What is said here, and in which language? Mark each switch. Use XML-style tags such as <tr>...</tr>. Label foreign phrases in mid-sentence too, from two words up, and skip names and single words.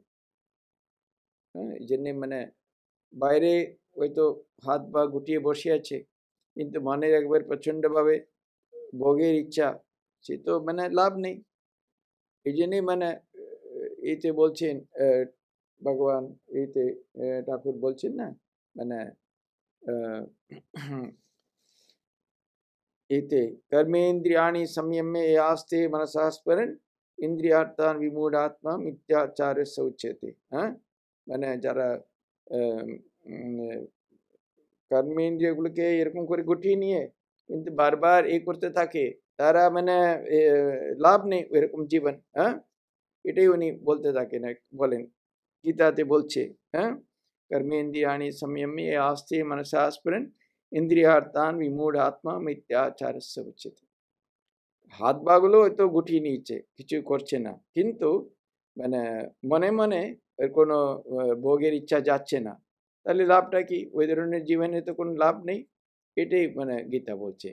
<bn>হ্যাঁ, এই জন্যে মানে বাইরে হয়তো হাত পা গুটিয়ে বসে আছে, কিন্তু মনের একবার প্রচন্ডভাবে ভোগের ইচ্ছা, সে তো মানে লাভ নেই। এই জন্যই মানে এতে বলছেন ভগবান, এতে ঠাকুর বলছেন না, মানে</bn> <sa>एते कर्मेन्द्रियाणि संयम्य यास्ते मनसा स्मरन् इंद्रियार्थान् विमूढ़ात्मा मिथ्याचार से उच्यते।</sa> <bn>हाँ, মানে যারা কর্মেন্দ্রিয়গুলোকে এরকম করে গুটিয়ে নিয়ে কিন্তু বারবার এই করতে থাকে, তারা মানে লাভ নেই এরকম জীবন। হ্যাঁ, এটাই উনি বলতে থাকেন, বলেন গীতাতে বলছে। হ্যাঁ,</bn> <sa>कर्मेन्द्रियाणि संयम्य आस्ते मनसा स्मरन् ইন্দ্রিয়ার্থান বিমূঢ় আত্মা মিথ্যাচার উচ্যতে।</sa> <bn>হাত বাগুলো হয়তো গুটিয়ে নিয়েছে, কিছু করছে না, কিন্তু মানে মনে মনে এর কোনো ভোগের ইচ্ছা যাচ্ছে না, তাহলে লাভটা কি? ওই ধরনের জীবনে তো কোনো লাভ নেই। এটাই মানে গীতা বলছে।</bn>